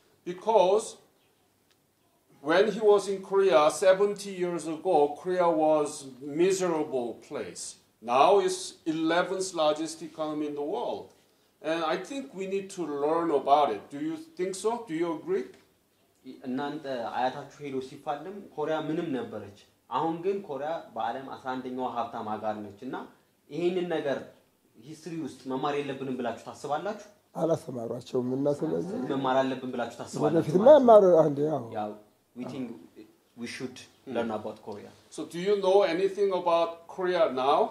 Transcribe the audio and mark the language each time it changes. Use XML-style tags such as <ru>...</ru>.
<en>Because when he was in Korea 70 years ago, Korea was a miserable place. Now it's 11th largest economy in the world. And I think we need to learn about it. Do you think so? Do you agree?</en> <am>እናንተ አያታችሁ ሄዶ ሲፋለም ኮሪያ ምንም ነበረች። አሁን ግን ኮሪያ በዓለም 11ኛው ሀብታም ሀገር ነች እና ይሄንን ነገር ሂስትሪ ውስጥ መማር የለብንም ብላችሁ ታስባላችሁ? አላስተማሯቸውም እና ስለዚህ መማር አለብን ብላችሁ ታስባላችሁ? ወደፊት መማር አንዴ</am> <en>ያው we think we should learn about Korea. So do you know anything about Korea now?</en>